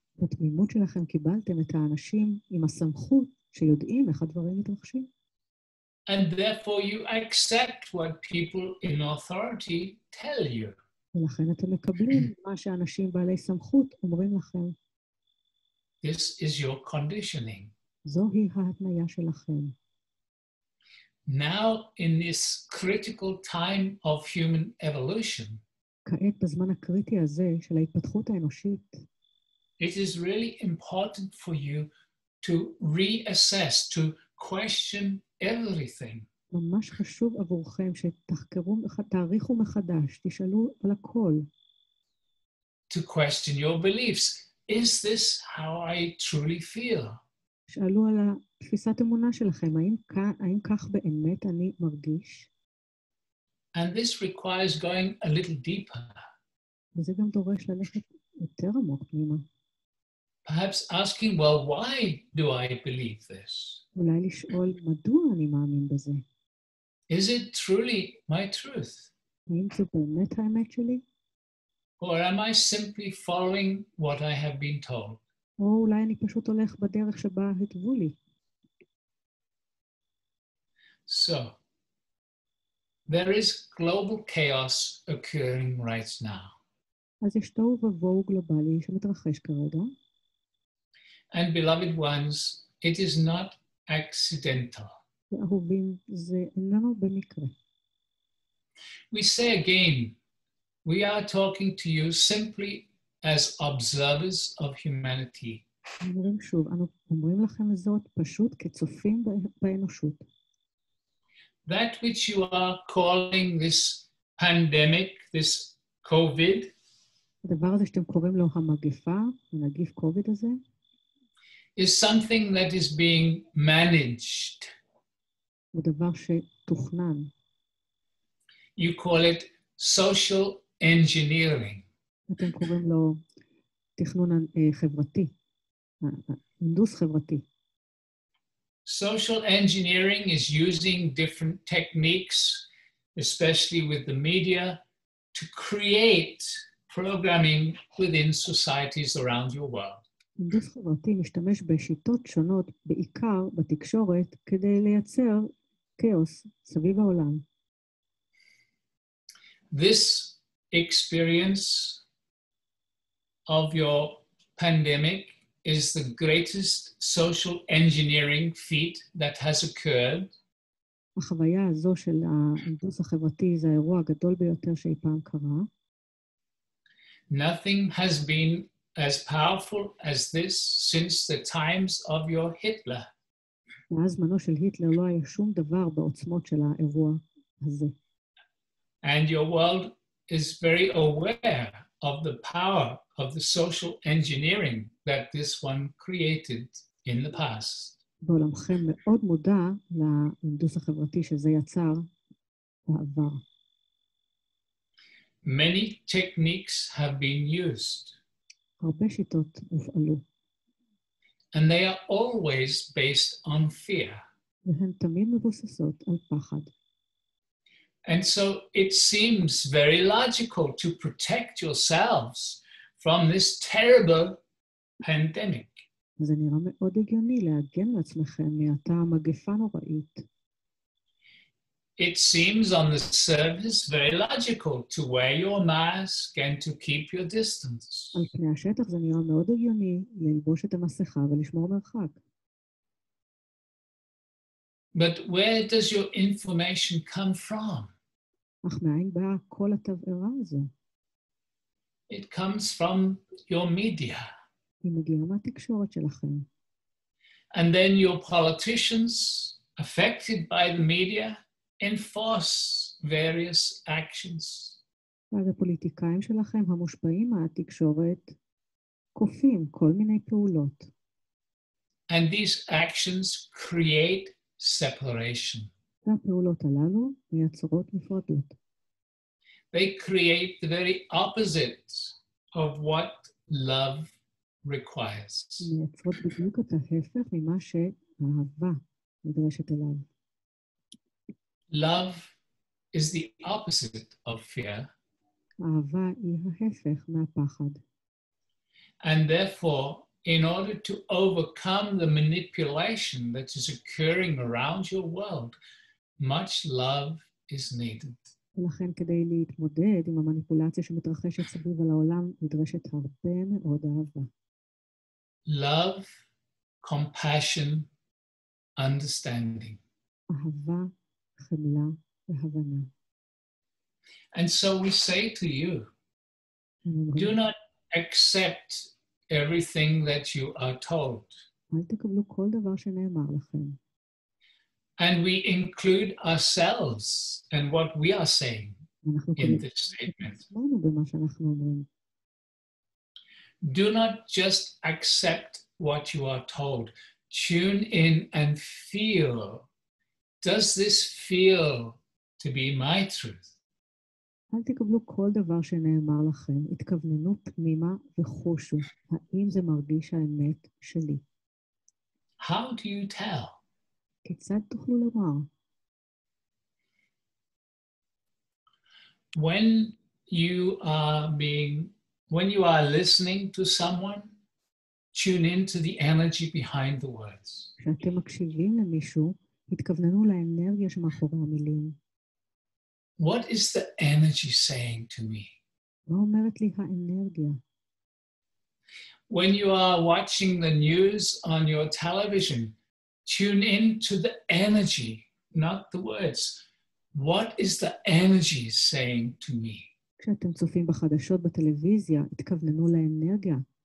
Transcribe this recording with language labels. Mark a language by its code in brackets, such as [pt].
[he] בתמימות שלכם קיבלתם את האנשים עם הסמכות שיודעים איך הדברים מתרחשים. [en] And therefore you accept what people in authority tell you. [he] ולכן אתם מקבלים מה שאנשים בעלי סמכות אומרים לכם. [en] This is your conditioning. [he] זוהי ההתניה שלכם. [en] Now, in this critical time of human evolution, [he] כעת בזמן הקריטי הזה של ההתפתחות האנושית, [en] it is really important for you to reassess, to question everything. [he] ממש חשוב עבורכם שתחקרו, תעריכו מחדש, תשאלו על הכל. [en] To question your beliefs. Is this how I truly feel? [he] שאלו על תפיסת אמונה שלכם, האם כך באמת אני מרגיש? [en] And this requires going a little deeper. [he] וזה גם דורש ללכת יותר עמוק פנימה. [en] Perhaps asking, well, why do I believe this? [he] אולי לשאול מדוע אני מאמין בזה. [en] Is it truly my truth? [he] האם זו באמת האמת שלי? [en] Or am I simply following what I have been told? [he] או אולי אני פשוט הולך בדרך שבה התוו לי. [en] So, there is global chaos occurring right now. [he] אז יש תוהו ובוהו גלובלי שמתרחש כרגע. [en] And beloved ones, it is not accidental. [he] ואהובים, זה איננו במקרה. [en] We say again, we are talking to you simply as observers of humanity. [he] אומרים שוב, אנו אומרים לכם זאת פשוט כצופים באנושות. [en] That which you are calling this pandemic, this COVID, [he] הדבר הזה שאתם קוראים לו המגפה, הנגיף קוביד הזה, [en] is something that is being managed. [he] הוא דבר שתוכנן. [en] You call it social engineering. [he] אתם קוראים לו תכנון חברתי, הנדוס חברתי. [en] Social engineering is using different techniques, especially with the media, to create programming within societies around your world. [he] הנדוס חברתי משתמש בשיטות שונות, בעיקר בתקשורת, כדי לייצר כאוס סביב העולם. [en] This experience of your pandemic is the greatest social engineering feat that has occurred. [he] החוויה הזו של ההנדוס החברתי זה האירוע הגדול ביותר שאי פעם קרה. [en] Nothing has been as powerful as this since the times of your Hitler. [he] מאז זמנו של היטלר לא היה שום דבר בעוצמות של האירוע הזה. [en] And your world is very aware of the power of the social engineering that this one created in the past. [he] בעולמכם מאוד מודע להנדוס החברתי שזה יצר בעבר. [en] Many techniques have been used. [he] הרבה שיטות הופעלו. [en] And they are always based on fear. [he] והן תמיד מבוססות על פחד. [en] And so it seems very logical to protect yourselves from this terrible pandemic. [he] זה נראה מאוד הגיוני להגן לעצמכם מאותה מגפה נוראית. [en] It seems on the surface very logical to wear your mask and to keep your distance. [he] על פני השטח זה נראה מאוד הגיוני ללבוש את המסכה ולשמור מרחק. [en] But where does your information come from? [he] אך מאין באה כל התבערה הזו? [en] It comes from your media. [he] היא מגיעה מהתקשורת שלכם. [en] And then your politicians, affected by the media, enforce various actions. [he] ואז הפוליטיקאים שלכם המושפעים מהתקשורת כופים כל מיני פעולות. [en] And these actions create separation. [he] והפעולות הללו מייצרות נפרדות. [en] They create the very opposite of what love requires. [he] מייצרות בדיוק את ההפך ממה שהאהבה נדרשת אליו. [en] Love is the opposite of fear. [he] האהבה היא ההפך מהפחד. [en] And therefore, in order to overcome the manipulation that is occurring around your world, much love is needed. [he] ולכן כדי להתמודד עם המניפולציה שמתרחשת סביב על העולם, נדרשת הרבה מאוד אהבה. [en] Love, compassion, understanding. [he] אהבה, חמלה והבנה. [en] And so we say to you, do not accept everything that you are told. [he] אל תקבלו כל דבר שנאמר לכם. [en] And we include ourselves and what we are saying in this statement. [he] עצמנו במה שאנחנו אומרים. [en] Do not just accept what you are told. Tune in and feel. Does this feel to be my truth? [he] אל תקבלו כל דבר שנאמר לכם, התכווננו פנימה וחושו. האם זה מרגיש האמת שלי? [en] How do you tell? [he] כיצד תוכלו לומר? [en] When you are listening to someone, tune into the energy behind the words. [he] כשאתם מקשיבים למישהו, התכווננו לאנרגיה שמאחורי המילים. [en] What is the energy saying to me? [he] מה אומרת לי האנרגיה? [en] When you are watching the news on your television, tune in to the energy, not the words. What is the energy saying to me? [he] כשאתם צופים בחדשות בטלוויזיה, התכווננו לאנרגיה.